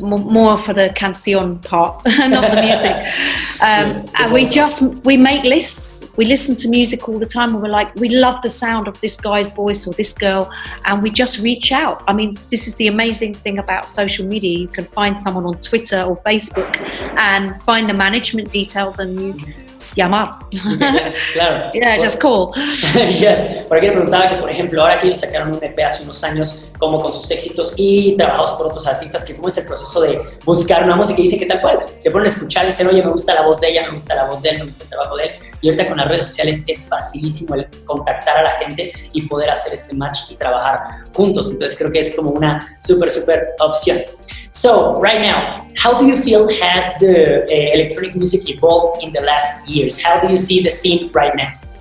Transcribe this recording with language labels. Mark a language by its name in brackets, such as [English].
[English] More for the canción part, not the music. And we make lists, we listen to music all the time, and we're like, we love the sound of this guy's voice or this girl, and we just reach out. I mean, this is the amazing thing about social media. You can find someone on Twitter or Facebook and find the management details and you llamar. [Spanish] Claro. [English] Yeah, just call. Yes. [Spanish] Por aquí le preguntaba que, por ejemplo, ahora que ellos sacaron un EP hace unos años, como con sus éxitos y trabajados por otros artistas, que cómo es el proceso de buscar una música y dice que tal cual, se ponen a escuchar y dicen, oye, me gusta la voz de ella, me gusta la voz de él, me gusta el trabajo de él. Y ahorita con las redes sociales es facilísimo el contactar a la gente y poder hacer este match y trabajar juntos. Entonces creo que es como una súper opción. [English] So, right now, how do you feel has the electronic music evolved in the last years? How do you see the scene right now?